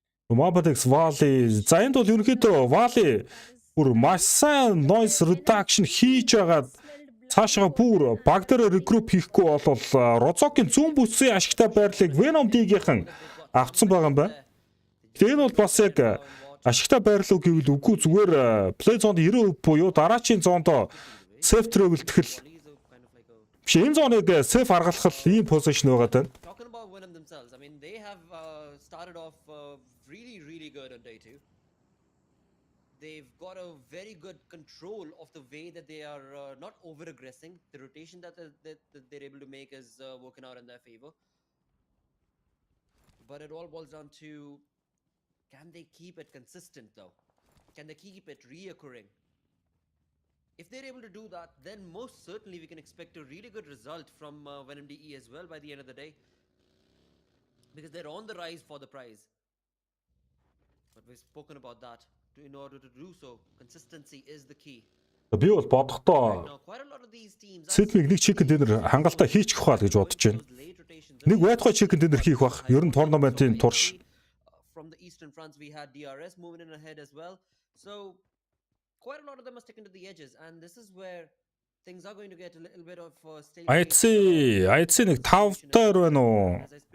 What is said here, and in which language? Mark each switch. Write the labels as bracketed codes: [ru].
[mn] Mobadex Valley за энд бол ерөнхийдөө Valley бүр маш сайн noise reduction хийж байгаа цаашаа бүр баг дээр regroup хийхгүй бол Розокийн зүүн бүсийн ашигтай байрлалыг Venom D-ийн авцсан байгаа юм байна. Тэгээ энэ бол бас яг ашигтай байрлал гэвэл үгүй зүгээр play zone 90% буюу дараачийн зоонд safe travel тэхэл биш энэ зоныг safe аргалах ийм position байгаа даа. [en] I mean, they have started off really good on day 2. They've got a very good control of the way that they are not over aggressing. The rotation that they're able to make is working out in their favor. But it all boils down to, can they keep it consistent though? Can they keep it reoccurring? If they're able to do that, then most certainly we can expect a really good result from Venom DE as well by the end of the day. Because they're on the rise for the prize. But we've spoken about that. In order to do so, consistency is the key. [mn] Би бол бодохдоо Сидмиг нэг chicken dinner хангалттай хийчих ухаал гэж бодож байна. Нэг байтугай chicken dinner хийх бах. Ер нь турнаментын турш. [en] From the eastern fronts we had DRS moving in ahead as well. So quite a lot of them are sticking to the edges, and this is where things are going to get a little bit of [mn] IC нэг 5 дээр байна уу?